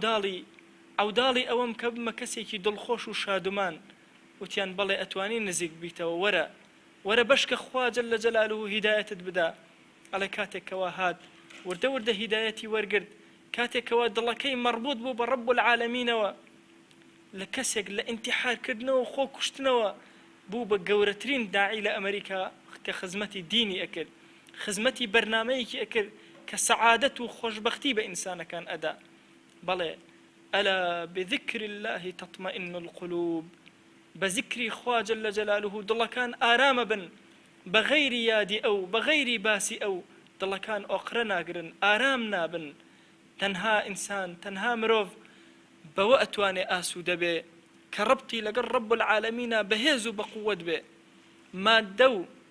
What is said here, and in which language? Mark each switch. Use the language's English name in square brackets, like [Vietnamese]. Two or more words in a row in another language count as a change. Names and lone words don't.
[Central Kurdish] عەوداڵی ئەوەم کە بمە کەسێکی دڵخۆش و شادومان وتیان بەڵێ ئەتوانی نزیک بیتەوە وەرە بەشکە خوا [Arabic] جەلە جەلالوهو [Central Kurdish] هیدایەتت بدا ئەڵێ کاتێکەوە هات وردە وردە هیدایەتی وەرگرت کاتێکەوە دڵەکەی مەربوط بوو بە [Arabic] ڕەب العالەمینەوە [Central Kurdish] لە کەسێک لە ئینتیحارکردنەوە خۆ کوشتنەوە بوو بە گەورەترین داعی لە ئەمریکا کە خزمەتی دینی ئەکرد خزمەتی بەرنامەیەکی ئەکرد کە سەعادەت و خۆشبەختی بە ئینسانەکان ئەدا بەڵێ [Arabic] ئەلا بذکر الله تطمئن القلوب [Central Kurdish] بذکری خوا [Arabic] جل جلاله [Central Kurdish] دڵەکان ئارامە بن بەغەیری یادی ئەو بەغەیری باسی ئەو دڵەکان ئۆقرە ناگرن ئارام نابن تەنها ئینسان تەنها مرۆڤ بەوە ئەتوانێ ئاسوودە بێ کە ڕەبتی لەگەڵ [Arabic] ڕەب العالەمینە [Central Kurdish] بەهێز و بەقووەت بێ مادە و